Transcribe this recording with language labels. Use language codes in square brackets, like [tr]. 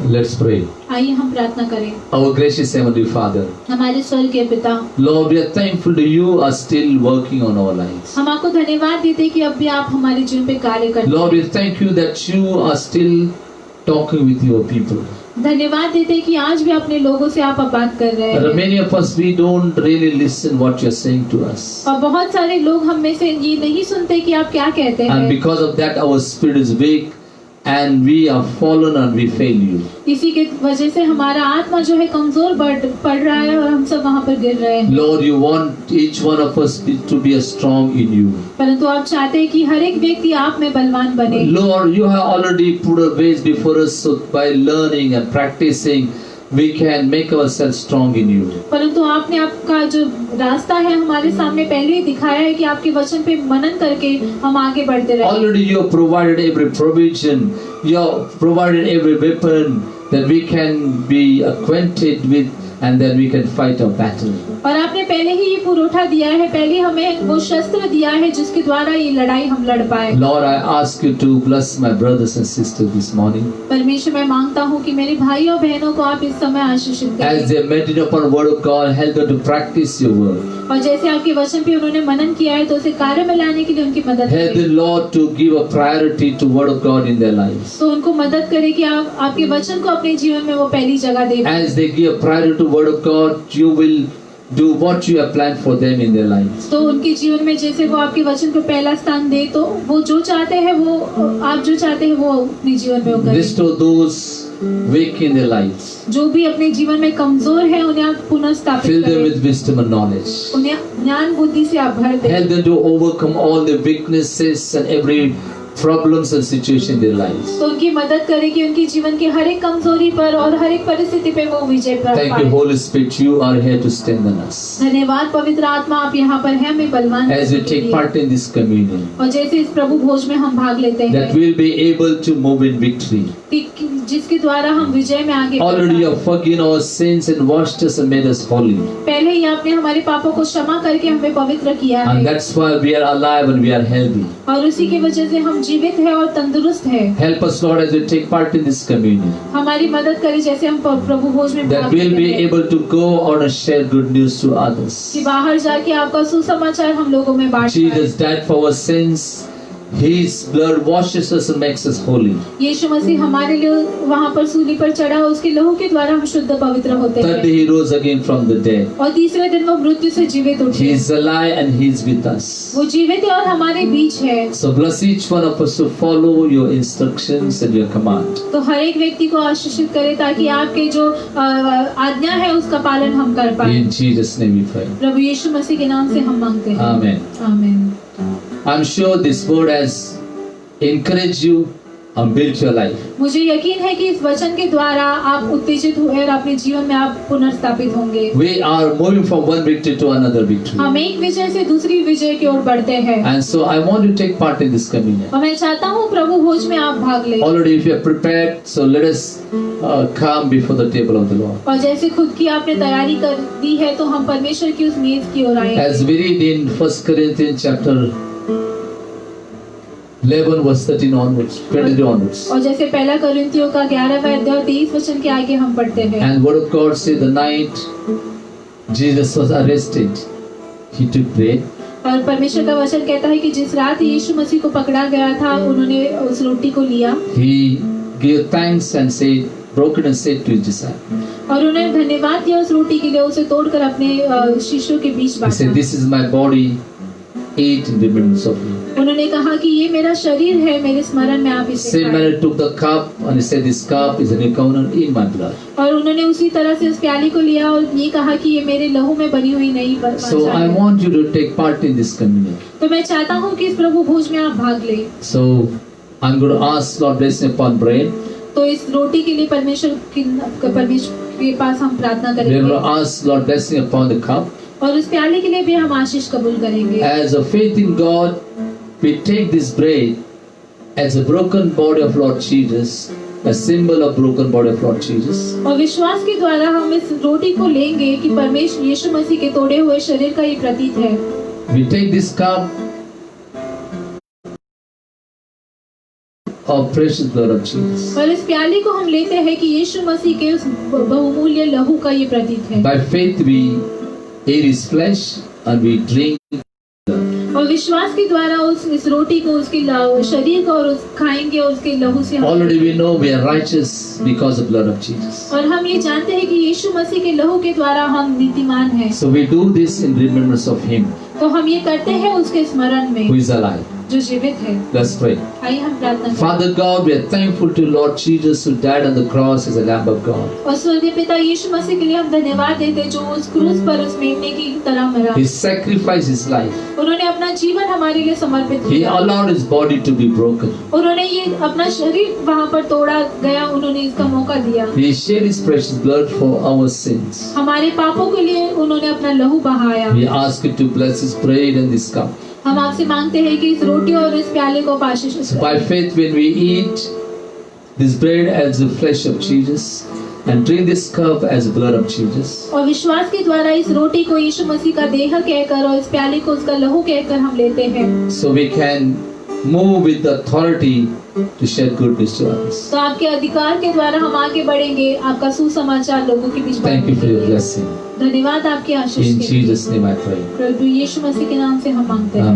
[en] Let's pray. [hi] आइए हम प्रार्थना करें। [en] Our gracious Heavenly Father, [hi] हमारे स्वर्गीय पिता, [en] Lord, we are thankful to you are still working on our lives. [hi] हम आपको धन्यवाद देते हैं कि अब भी आप हमारे जीवन पे कार्य करते हैं। [en] Lord, we thank you that you are still talking with your people. [hi] धन्यवाद देते हैं कि आज भी अपने लोगों से आप बात कर रहे [en] But [hi] हैं। [en] many of us, we don't really listen what you're saying to us. [hi] और बहुत सारे लोग हम में से ये नहीं सुनते कि आप क्या कहते [en] And [hi] हैं। [en] because of that, our spirit is weak and we are fallen and we fail you. [hi] इसी के वजह से हमारा आत्मा जो है कमजोर पड़ रहा है और हम सब वहाँ पर गिर रहे हैं। [en] Lord, you want each one of us to be strong in you. [hi] परंतु आप चाहते हैं कि हर एक व्यक्ति आप में बलवान बने। [en] Lord, you have already put a ways before us, so by learning and practicing, we can make ourselves strong in you. [hi] परंतु आपने आपका जो रास्ता है हमारे सामने पहले ही दिखाया है कि आपके वचन पे मनन करके हम आगे बढ़ते रहें। [en] Already you have provided every provision, you have provided every weapon that we can be acquainted with, and then we can fight our battle. [hi] और आपने पहले ही ये पुरोठा दिया है, पहले हमें वो शस्त्र दिया है जिसके द्वारा ये लड़ाई हम लड़ पाए। [en] Lord, I ask you to bless my brothers and sisters this morning. [hi] परमेश्वर, मैं मांगता हूँ कि मेरे भाई और बहनों को आप इस समय आशीषित [en] As [hi] करें [en] they meditate upon the word of God, help them to practice your word. [hi] और जैसे आपके वचन पे उन्होंने मनन किया है तो उसे कार्य में लाने के लिए उनकी मदद [en] Help [hi] करें। [en] them, Lord, to give a priority to word of God in their lives. [hi] तो उनको मदद करें कि आप आपके वचन को अपने जीवन में वो पहली जगह दे। [en] As they give priority to to Word of God, you will do what you have planned for them in their lives. [hi] तो उनके जीवन में जैसे वो आपके वचन को पहला स्थान दे, तो वो जो चाहते हैं वो आप जो चाहते हैं वो अपने जीवन में वो करें। [en] Restore those weak in their lives. [hi] जो भी अपने जीवन में कमजोर है उन्हें आप पुनः स्थापित [en] Fill them [hi] करें, [en] with wisdom and knowledge. [hi] उन्हें ज्ञान बुद्धि से आप भर दें। [en] Help them to overcome all the weaknesses and every problems and situation in their lives. [hi] तो उनकी मदद करें कि उनके जीवन के हर एक कमजोरी पर और हर एक परिस्थिति पे वो विजय प्राप्त [en] Thank you, [hi] पाएं। [en] Holy Spirit. You are here to strengthen us. [hi] धन्यवाद पवित्र आत्मा, आप यहाँ पर हैं हमें बलवान [en] As we [hi] करने के [en] take [hi] लिए। [en] part in this communion, [hi] और जैसे इस प्रभु भोज में हम भाग लेते [en] that [hi] हैं [en] we'll be able to move in victory. [hi] कि जिसके द्वारा हम विजय में आगे बढ़ [en] Already you [hi] पाएं। [en] have forgiven our sins and washed us and made us holy. [hi] पहले ही आपने हमारे पापों को क्षमा करके हमें पवित्र किया [en] And [hi] है, [en] that's why we are alive and we are healthy. [hi] और उसी की वजह से हम जीवित हैं और तंदुरुस्त हैं। [en] Help us, Lord, as we take part in this communion, [hi] हमारी मदद करें जैसे हम प्रभु भोज में [en] that [hi] भाग [en] we'll [hi] लेते [en] be [hi] हैं, [en] able to go out and share good news to others. [hi] कि बाहर जाके आपका सुसमाचार हम लोगों में बांट पाएं। [en] Jesus died for our sins. His blood washes us and makes us holy. [hi] यीशु मसीह हमारे लिए वहाँ पर सूली पर चढ़ा, उसके लहू के द्वारा हम शुद्ध पवित्र होते [en] Third [hi] हैं, [en] day he rose again from the dead. [hi] और तीसरे दिन वो मृत्यु से जीवित [en] He [hi] उठे। [en] is alive and he is with us. [hi] वो जीवित है और हमारे बीच है। [en] So bless each one of us to follow your instructions and your command. [hi] तो हर एक व्यक्ति को आशीषित करे ताकि आपके जो आज्ञा है उसका पालन हम कर पाए। [en] In Jesus' name we pray. [hi] प्रभु यीशु मसीह के नाम से हम मांगते हैं, [en] Amen. [hi] आमीन। [en] I'm sure this word has encouraged you and built your life. [hi] मुझे यकीन है कि इस वचन के द्वारा आप उत्तेजित हुए और अपने जीवन में आप पुनर्स्थापित होंगे। [en] We are moving from one victory to another victory. [hi] हम एक विजय से दूसरी विजय की ओर बढ़ते हैं, [en] And so I want you to take part in this communion. [hi] और मैं चाहता हूँ प्रभु भोज में आप भाग लें। [en] Already if you are prepared, so let us come before the table of the Lord. [hi] और जैसे खुद की आपने तैयारी कर दी है तो हम परमेश्वर की उस मेज की ओर आएंगे। [en] As we read in 1 Corinthians chapter 11 verse 13 onwards, 23 onwards. [hi] और जैसे पहला कोरिन्थियों का 11वां अध्याय 23 वचन के आगे हम पढ़ते हैं, [en] And word of God says the night Jesus was arrested, he took bread. [hi] और परमेश्वर का वचन कहता है कि जिस रात यीशु मसीह को पकड़ा गया था उन्होंने उस रोटी को लिया [en] He gave thanks and said, broke it and said to his disciples. [hi] और उन्होंने धन्यवाद दिया उस रोटी के लिए, उसे तोड़कर अपने शिष्यों के बीच [en] He [hi] बांटा। [en] said, this is my body, eat in remembrance of me. [hi] उन्होंने कहा कि ये मेरा शरीर है, मेरे स्मरण में आप इसे [en] Same [hi] खाएं। [en] man took the cup and he said, this cup is a new covenant in my blood. [hi] और उन्होंने उसी तरह से उस प्याली को लिया और ये कहा कि ये मेरे लहू में बनी हुई नई [en] So I [hi] है। [en] want you to take part in this communion. [hi] तो मैं चाहता हूँ कि इस प्रभु भोज में आप भाग लें। [en] So I'm going to ask Lord blessing upon bread. [hi] तो इस रोटी के लिए परमेश्वर के पास हम प्रार्थना [en] We're going [hi] करेंगे, [en] to ask Lord blessing upon the cup. [hi] और उस प्याले के लिए भी हम आशीष कबूल करेंगे। [en] As a faith in God, we take this bread as a broken body of Lord Jesus, a symbol of broken body of Lord Jesus. [hi] और विश्वास के द्वारा हम इस रोटी को लेंगे कि परमेश्वर यीशु मसीह के तोड़े हुए शरीर का ये प्रतीक है। [en] We take this cup of precious blood of Jesus. [hi] और इस प्याली को हम लेते हैं कि यीशु मसीह के उस बहुमूल्य लहू का ये प्रतीक है। [en] By faith we eat his flesh and we drink. [hi] और विश्वास के द्वारा इस रोटी को, उसके शरीर को और खाएंगे और उसके लहू से हम [en] Already we know we are righteous because of blood of Jesus. [hi] और हम ये जानते हैं कि यीशु मसीह के लहू के द्वारा हम नीतिमान हैं। [en] So we do this in remembrance of him [hi] तो हम ये करते हैं उसके स्मरण में [en] who is alive. [hi] जो जीवित है। [en] Let's pray. [hi] आइए हम प्रार्थना करें। [en] Father God, we are thankful to Lord Jesus who died on the cross as a Lamb of God. [hi] और स्वर्गीय पिता यीशु मसीह के लिए हम धन्यवाद देते हैं जो उस क्रूस पर उस मेमने की तरह मरा। [en] He sacrificed his life. [hi] उन्होंने अपना जीवन हमारे लिए समर्पित [en] He [hi] किया। [en] allowed his body to be broken. [hi] उन्होंने ये अपना शरीर वहाँ पर तोड़ा गया, उन्होंने इसका मौका दिया। [en] He shed his precious blood for our sins. [hi] हमारे पापों के लिए उन्होंने अपना लहू बहाया। [en] We ask you to bless this bread and this cup. [hi] हम आपसे मांगते हैं कि इस रोटी और इस प्याले को आशीष [en] So by faith when we eat this bread as the flesh of Jesus and drink this cup as the blood of Jesus, [hi] और विश्वास के द्वारा इस रोटी को यीशु मसीह का देह कहकर और इस प्याले को उसका लहू कहकर हम लेते हैं, [en] so we can move with authority to share good news to others. [hi] तो आपके अधिकार के द्वारा हम आगे बढ़ेंगे, आपका सुसमाचार लोगों के बीच [en] Thank you for your [hi] बांटेंगे। [en] blessing. [hi] धन्यवाद आपके आशीष [en] In [hi] के लिए। [en] Jesus' name I pray. [hi] प्रभु यीशु मसीह के नाम से हम मांगते हैं।